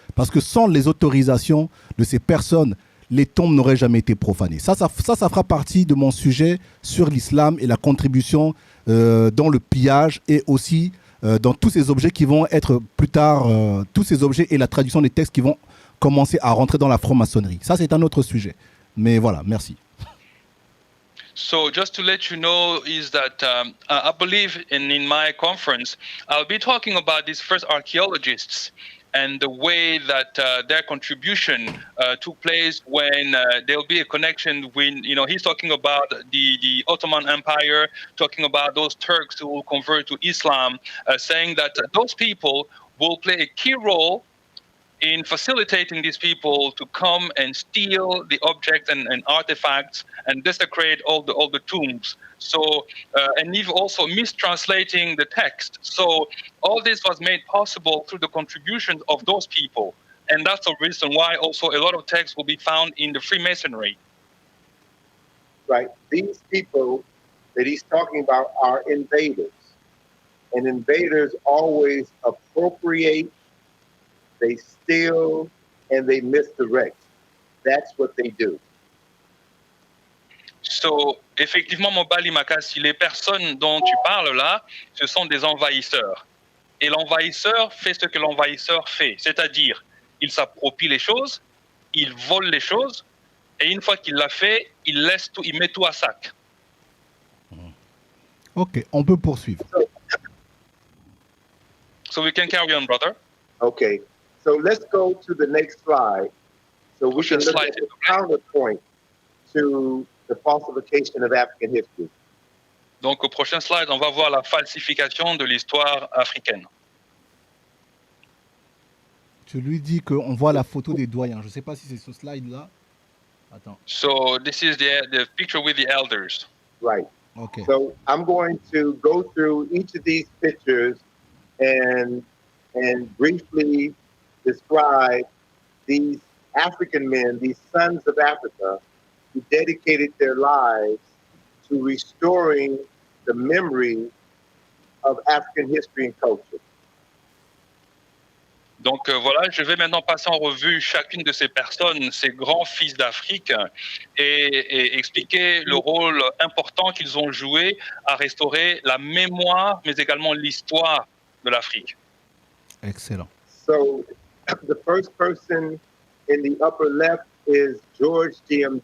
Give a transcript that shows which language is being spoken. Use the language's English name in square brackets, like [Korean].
[French] Parce que sans les autorisations de ces personnes, les tombes n'auraient jamais été profanées. Ça fera partie de mon sujet sur l'islam et la contribution dans le pillage et aussi dans tous ces objets qui vont être plus tard, tous ces objets et la traduction des textes qui vont commencer à rentrer dans la franc-maçonnerie. Ça, c'est un autre sujet. Mais voilà, merci. [English] So just to let you know is that I believe in my conference, I'll be talking about these first archaeologists and the way that their contribution took place when there'll be a connection when, he's talking about the Ottoman Empire, talking about those Turks who will convert to Islam, saying that those people will play a key role in facilitating these people to come and steal the objects and artifacts and desecrate all the tombs. So, and even also mistranslating the text. So all this was made possible through the contributions of those people. And that's the reason why also a lot of texts will be found in the Freemasonry. Right. These people that he's talking about are invaders. And invaders always appropriate, they steal, and they misdirect. That's what they do. [French] So, effectivement, Mobali Makasi, les personnes dont tu parles là, ce sont des envahisseurs. Et l'envahisseur fait ce que l'envahisseur fait, c'est-à-dire, il s'approprie les choses, il vole les choses, et une fois qu'il l'a fait, il laisse tout, il met tout à sac. Ok, on peut poursuivre. [English] So we can carry on, brother. Okay, so let's go to the next slide. So we can look at the counterpoint to the falsification of African history. [French] Donc au prochain slide, on va voir la falsification de l'histoire africaine. Je lui dis qu'on voit la photo des doyens. Je ne sais pas si c'est ce slide-là. Attends. [English] So this is the picture with the elders. Right. Okay. So I'm going to go through each of these pictures and briefly describe these African men, these sons of Africa, who dedicated their lives to restoring the memory of African history and culture. [French] Donc voilà, je vais maintenant passer en revue chacune de ces personnes, ces grands fils d'Afrique, et expliquer le rôle important qu'ils ont joué à restaurer la mémoire, mais également l'histoire de l'Afrique. Excellent. [English] So the first person in the upper left is George G.M.